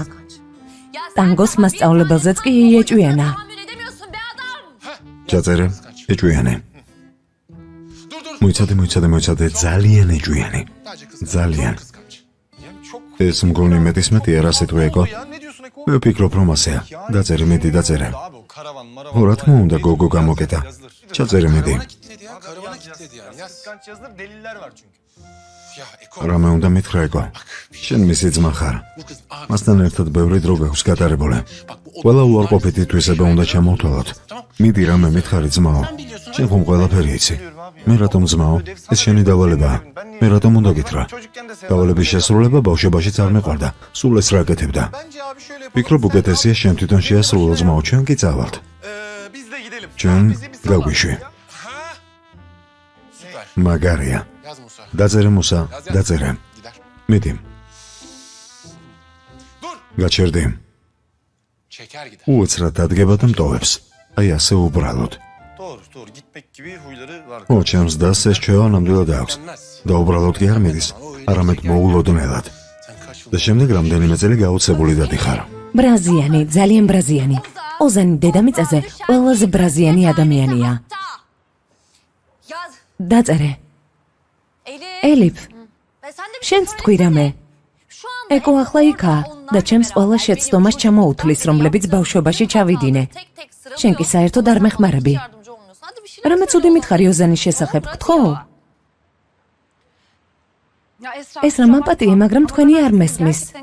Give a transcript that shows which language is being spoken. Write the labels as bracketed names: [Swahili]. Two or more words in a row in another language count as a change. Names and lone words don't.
[Georgian] ტანგოს მასწავლებელზეც კი ეჭვიანა. ჩაწერე, ეჭვიანი. მოიცადე, ძალიან ეჭვიანი. ძალიან. ეს მგონი მეტისმეტია, რა სიტყვი ეკო? მე ვფიქრობ, რომ ასეა. დაწერე, მედი დაწერე. [Turkish] Abi o karavan maravan. [Georgian] ხო, რა თქმა უნდა, გოგო გამოკეტა. ჩაწერე მედი. [Turkish] Kitledi ya. Karavana kitledi yani. Yaz. Kıskanç yazılır deliller var çünkü. Ya Eko. [Georgian] რამე უნდა მითხრა ეკო. შენ მისი ძმა ხარ. [Turkish] Bu kızın abi. [Georgian] მასთან ერთად ბევრი დრო გაქვს გატარებული. [Turkish] Bak bu [Georgian] ყველა უარყოფითი თვისება უნდა ჩამოვთვალოთ. მიდი რამე მითხარი ძმაო. შენ ხომ ყველაფერი იცი. მე რატომ ძმაო? ეს შენი დავალებაა. მე რატომ უნდა გითხრა? [Turkish] Çocukken de sevdim. [Georgian] დავალების შესრულება ბავშვობაშიც არ მეყვარდა. სულ ეს რა აკეთებდა. [Turkish] Bence abi şöyle yapalım. [Georgian] ვფიქრობ უკეთესია შენ თვითონ შეასრულო ძმაო, ჩვენ კი წავალთ. [Turkish] Biz de gidelim. [Georgian] ჩვენ [Turkish] Bizi bir sal [Georgian] გავგვიშვი. ya. [Turkish] Ha? Süper. [Georgian] მაგარია. [Turkish] Yaz Musa. [Georgian] დაწერე მუსა, დაწერე. [Turkish] Gider. [Georgian] მიდი, [Turkish] Dur. [Georgian] გაჩერდი. [Turkish] Çeker gider. [Georgian] უეცრად დადგება და მტოვებს. აი ასე უბრალოდ. [Turkish] Doğru doğru gitmek gibi huyları var. [Georgian] ო, ჩემს დას ეს ჩვევა ნამდვილად აქვს. [Turkish] Gelmez. [Georgian] და უბრალოდ კი არ მიდის, არამედ მოულოდნელად. [Turkish] Sen kaç yıl [Georgian] და შემდეგ რამდენიმე წელი გაუცებული დადიხარ. ბრაზიანი, ძალიან ბრაზიანი. ოზანი დედამიწაზე ყველაზე ბრაზიანი ადამიანია. [Turkish] Yaz. [Georgian] დაწერე. Elif. ელიფ, [Turkish] Ve sen de bir şey [Georgian] შენც თქვი რამე. [Turkish] Şu anda [Georgian] ეკო ახლა იქაა და ჩემს ყველა შეცდომას ჩამოუთვლის, რომლებიც ბავშვობაში ჩავიდინე. შენ კი საერთოდ არ მეხმარები. რამე ცუდი მითხარი ოზანის შესახებ, გთხოვ? ეს რა მაპატიე, მაგრამ თქვენი არ მესმის.